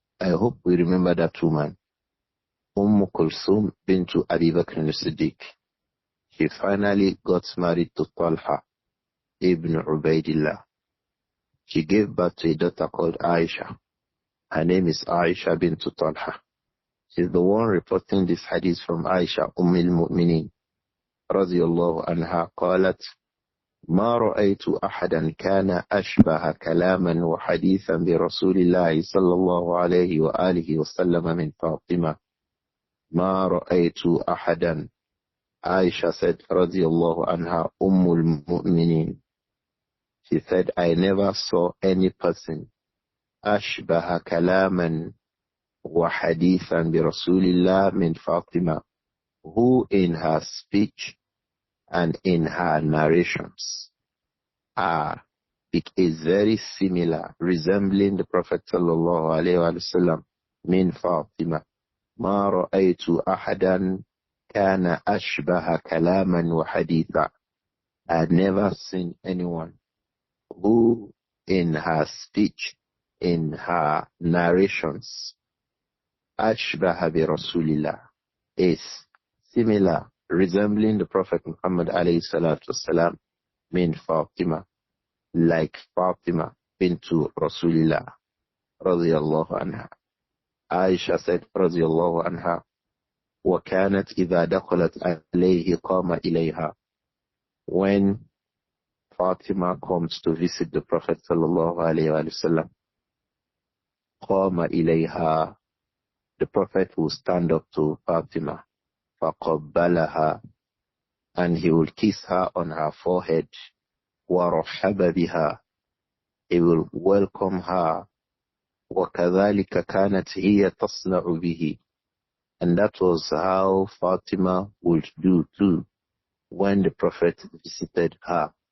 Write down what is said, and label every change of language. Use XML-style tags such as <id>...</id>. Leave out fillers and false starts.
<en>I hope we remember that woman. Kulthum bint Abi Bakr as-Siddiq. She finally got married to Talha ibn Ubaidillah. She gave birth to a daughter called Aisha. Her name is Aisha bint Talha. She's the one reporting this hadith from Aisha al-Mu'minin</en> <ar>رضي الله عنها قالت ما رأيت أحدا كان أشبه كلاما وحديثا برسول الله صلى الله عليه وآله وسلم من فاطمة. ما رأيت أحدا.</ar> <en>Aisha said</en> <ar>رضي الله عنها المؤمنين.</ar> <en>She said, I never saw any person</en> <ar>أشبه كلاما وحديثا برسول الله من فاطمة,</ar> <en>who in her speech and in her narrations it is very similar, resembling the Prophet sallallahu alaihi wasallam min Fatima.</en> <ar>ما رأيت أحدا كان أشبه كلاما وحديثا.</ar> <en>I had never seen anyone who in her speech, in her narrations,</en> <ar>أشبه برسول الله,</ar> <en>is similar, resembling the Prophet Muhammad alayhi salatu wasalam, min Fatima, like Fatima bintu Rasulillah radiyallahu anha. Aisha said</en> <ar>radiyallahu anha, وَكَانَتْ إِذَا دَخَلَتْ عَلَيْهِ قَامَ إِلَيْهَا.</ar> <en>When Fatima comes to visit the Prophet sallallahu alayhi wa sallam,</en> <ar>قَامَ إِلَيْهَا,</ar> <en>the Prophet will stand up to Fatima,</en> <ar>فَقَبَّلَهَا,</ar> <en>and he will kiss her on her forehead,</en> <ar>وَرَحَّبَ بِهَا,</ar> <en>he will welcome her,</en> <ar>وَكَذَلِكَ كَانَتْ هِيَ تَصْنَعُ بِهِ,</ar> <en>and that was how Fatima would do too when the Prophet visited her.</en>